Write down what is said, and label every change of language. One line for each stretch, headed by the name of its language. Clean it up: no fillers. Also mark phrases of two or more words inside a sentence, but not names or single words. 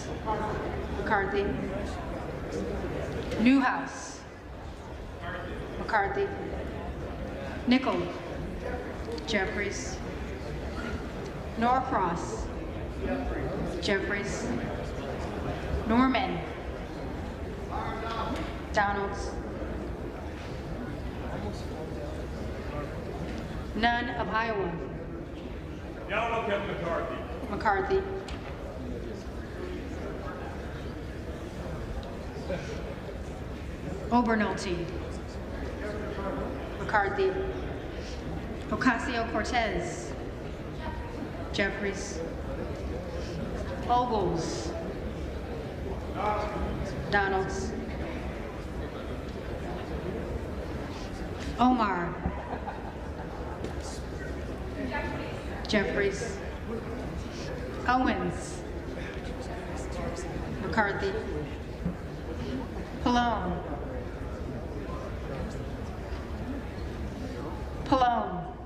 English: McCarthy. Newhouse. McCarthy. Nickel. Jeffries. Norcross. Jeffries. Norman. Donalds. None of Iowa. Down Kevin McCarthy. McCarthy. Obernolte. McCarthy. Ocasio-Cortez. Jeffries. Ogles. Donalds. Omar. Jeffries. Owens. McCarthy. Pallone. Pallone.